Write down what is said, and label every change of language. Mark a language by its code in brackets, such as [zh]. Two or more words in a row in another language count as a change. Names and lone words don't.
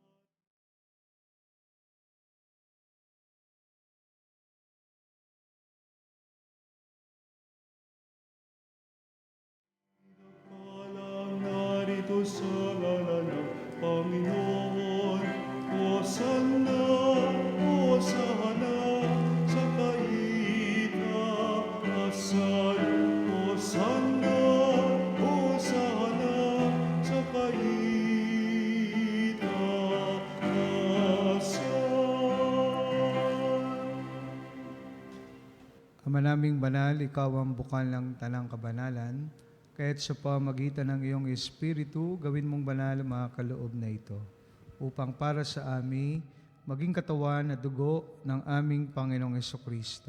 [tl] palang narito sa ngalan ng Panginoon. Hosanna, Hosanna, sa kaitaasan. Hosanna, Hosanna, sa kaitaasan. Ama naming banal, ikaw ang bukal ng tanang kabanalan, kaya't sa pamagitan ng iyong Espiritu, gawin mong banal ang mga kaloob na ito, upang para sa amin, maging katawan at dugo ng aming Panginoong Hesukristo.